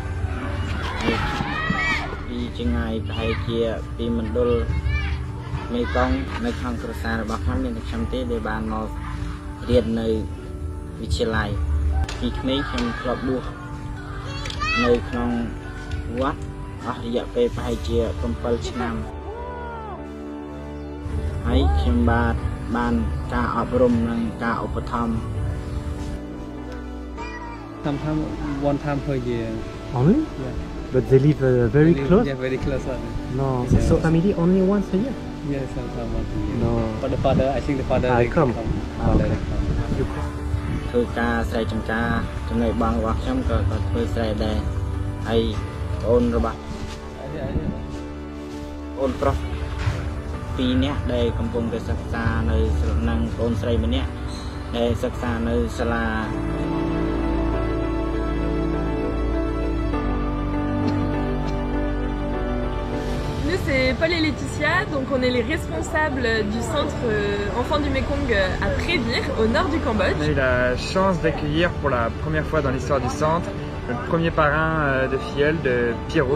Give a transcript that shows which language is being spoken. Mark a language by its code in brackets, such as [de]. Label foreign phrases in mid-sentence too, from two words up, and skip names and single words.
[km] ពីចម្ងាយប្រហែលជាពីមណ្ឌលមេកង់នៅក្នុងគ្រួសាររបស់ខ្ញុំមានតែខ្ញុំទេដែលបានមករៀននៅវិទ្យាល័យពីក្មេងខ្ញុំធ្លាប់បួសនៅក្នុងវត្តអស់រយៈពេលប្រហែលជា7ឆ្នាំហើយខ្ញុំបានការអប់រំនិងការឧបត្ថម្ភ [en] Sometimes one time per year. Only? Yeah. But they live very close? Yeah, very close. No. Yeah. So family only once a year? Yeah, sometimes once a year. No. But the father, I think the father I come. Father Okay. come. [km] ធ្វើការស្រែចម្ការចំណែកបងរបស់ខ្ញុំក៏ធ្វើស្រែដែរហើយអូនរបស់អូនប្រុស2នាក់ដែលកំពុងតែសិក្សានៅនឹងអូនស្រីម្នាក់ដែលសិក្សានៅសាលា [fr] Nous c'est Paul et Laetitia, donc on est les responsables du centre Enfants du Mekong à Prévire, au nord du Cambodge. On a eu la chance d'accueillir pour la première fois dans l'histoire du centre le premier parrain de filleul de Piroum.